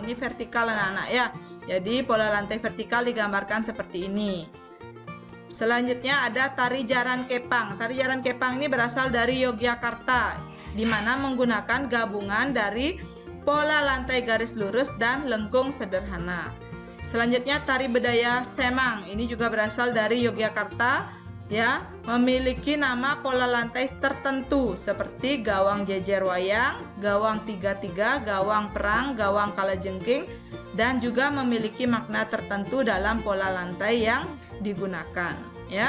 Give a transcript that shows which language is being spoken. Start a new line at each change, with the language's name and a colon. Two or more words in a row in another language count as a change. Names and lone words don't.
Indonesian: Ini vertikal anak-anak ya. Jadi pola lantai vertikal digambarkan seperti ini. Selanjutnya ada tari jaran kepang. Tari jaran kepang ini berasal dari Yogyakarta, di mana menggunakan gabungan dari pola lantai garis lurus dan lengkung sederhana. Selanjutnya tari bedaya semang. Ini juga berasal dari Yogyakarta, ya, memiliki nama pola lantai tertentu seperti gawang jejer wayang, gawang 3-3, gawang perang, gawang kalajengking, dan juga memiliki makna tertentu dalam pola lantai yang digunakan ya.